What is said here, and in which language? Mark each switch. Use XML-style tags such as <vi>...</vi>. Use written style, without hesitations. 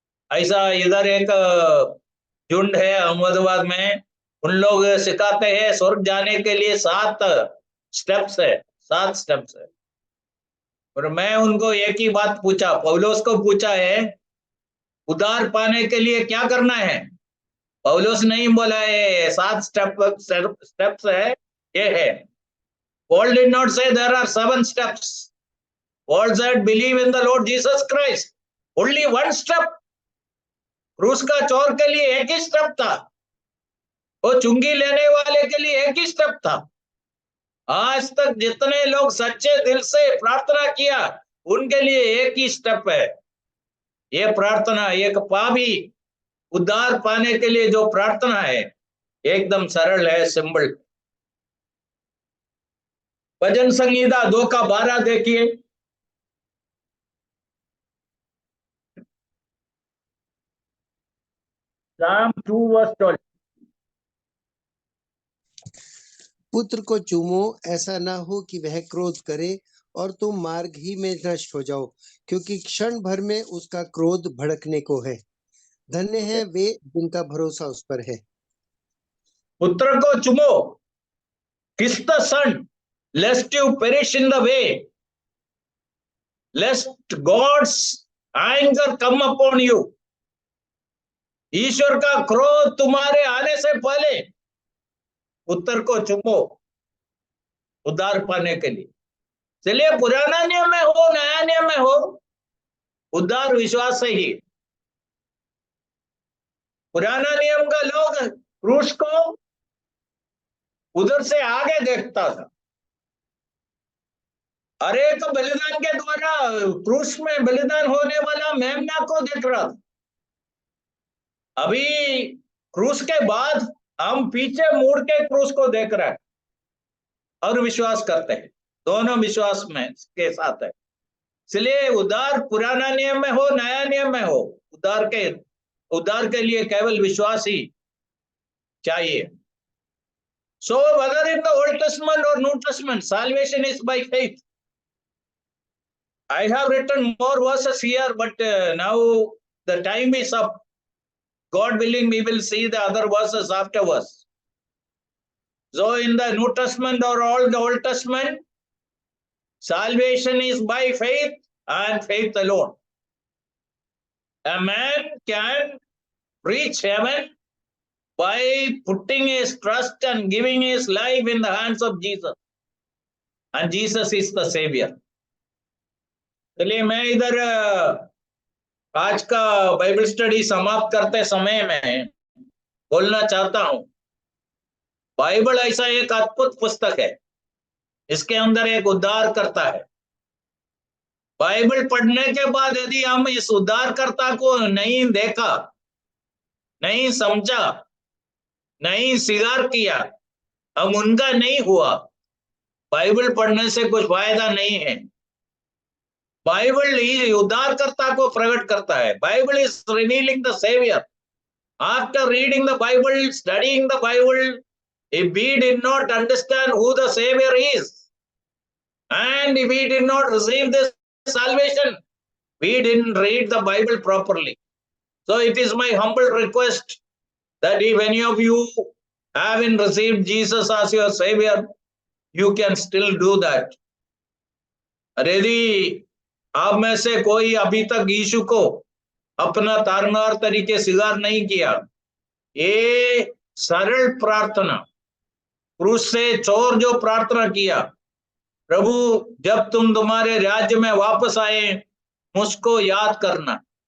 <hi>ऐसा इधर एक झुंड है अहमदाबाद में, उन लोग सिखाते हैं स्वर्ग जाने के लिए 7 स्टेप्स है, 7 स्टेप्स है। और मैं उनको एक ही बात पूछा, पौलुस को पूछा है उद्धार पाने के लिए क्या करना है? पौलुस नहीं बोला है 7 स्टेप्स है, ये है।</hi> <en>Paul did not say there are 7 steps. Paul said believe in the Lord Jesus Christ. Only one step.</en> <hi>क्रूस का चोर के लिए एक ही स्टेप था, वो चुंगी लेने वाले के लिए एक ही स्टेप था। आज तक जितने लोग सच्चे दिल से प्रार्थना किया उनके लिए एक ही स्टेप है। ये प्रार्थना एक पापी उद्धार पाने के लिए जो प्रार्थना है एकदम सरल है, सिंपल। भजन संहिता 2 का 12 देखिए।</hi> <en>Psalm 2 verse 12।</en> <hi>पुत्र को चूमो, ऐसा ना हो कि वह क्रोध करे और तुम मार्ग ही में नष्ट हो जाओ, क्योंकि क्षण भर में उसका क्रोध भड़कने को है। धन्य है वे जिनका भरोसा उस पर है। पुत्र को चूमो,</hi> <en>kiss the son, lest you perish in the way, lest God's anger come upon you.</en> <hi>ईश्वर का क्रोध तुम्हारे आने से पहले उत्तर को चुपो उद्धार पाने के लिए। चलिए, पुराना नियम में हो नया नियम में हो, उद्धार विश्वास से ही। पुराना नियम का लोग क्रूस को उधर से आगे देखता था, अरे तो बलिदान के द्वारा क्रूस में बलिदान होने वाला मेमना को देख रहा था। अभी क्रूस के बाद हम पीछे मुड़ के क्रूस को देख रहे हैं और विश्वास करते हैं, दोनों विश्वास में के साथ है। इसलिए उद्धार पुराना नियम में हो नया नियम में हो, उद्धार के लिए केवल विश्वास ही चाहिए।</hi> <en>So whether in the Old Testament or New Testament, salvation is by faith. I have written more verses here, but now the time is up. God willing, we will see the other verses afterwards. So in the New Testament or all the Old Testament, salvation is by faith and faith alone. A man can reach heaven by putting his trust and giving his life in the hands of Jesus. And Jesus is the Savior.</en> <hi>चलिए, मैं इधर आज का Bible study समाप्त करते समय में बोलना चाहता हूं, बाइबल ऐसा एक अद्भुत पुस्तक है, इसके अंदर एक उद्धारकर्ता है। बाइबल पढ़ने के बाद यदि हम इस उद्धारकर्ता को नहीं देखा, नहीं समझा, नहीं स्वीकार किया, हम उनका नहीं हुआ, बाइबल पढ़ने से कुछ फायदा नहीं है। बाइबल ही उद्धारकर्ता को प्रकट करता है।</hi> <en>Bible is revealing the Saviour. After reading the Bible, studying the Bible, if we did not understand who the Savior is, and if we did not receive this salvation, we didn't read the Bible properly. So it is my humble request that if any of you haven't received Jesus as your Savior, you can still do that.</en> <hi>यदि आप में से कोई अभी तक यीशु को अपना तारनहार तरीके स्वीकार नहीं किया, ये सरल प्रार्थना, क्रूस से चोर जो प्रार्थना किया, प्रभु जब तुम तुम्हारे राज्य में वापस आए मुझको याद करना।</hi>